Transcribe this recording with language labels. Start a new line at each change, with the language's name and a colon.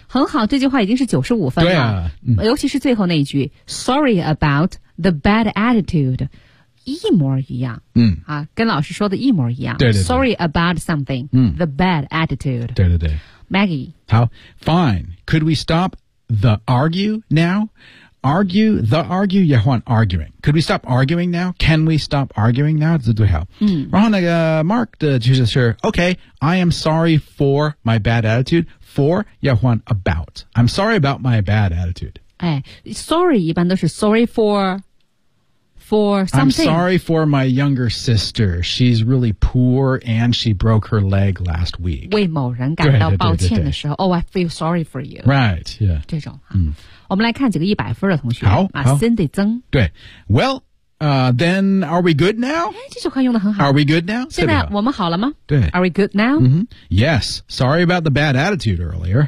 Chinese: 很好这句话已经是95分了。对啊、嗯。尤其是最后那一句
English: Sorry about the bad attitude.
Chinese: 一模一样、嗯啊、跟老师说的一模一样对对对
English: Sorry about something、嗯、 The bad attitude
Chinese: 对对对
English: Maggie
Chinese: 好
English: Fine Could we stop the argue now? Argue The argue
Chinese: 也换
English: arguing Could we stop arguing now? Can we stop arguing now?
Chinese: 这最好、嗯、
English: 然后那个 Mark 的就是说 Okay I am sorry for my bad attitude For
Chinese: 也换
English: about I'm sorry about my bad attitude、哎、Sorry 一般都是 sorry forFor something. I'm sorry for my younger sister. She's really poor and she broke her leg last week.
Chinese: 为某人感到抱歉的时候
English: Oh, I feel sorry for you. Right, yeah.
Chinese: 这种、嗯、我们来看几个一百分的同学好、啊、Cindy 曾对
English: Well,、then are we good now?
Chinese: 这句话用得很好
English: Are we good now?
Chinese: 现在我们好了吗对
English: Are we good now?、 Mm-hmm. Yes, sorry about the bad attitude earlier.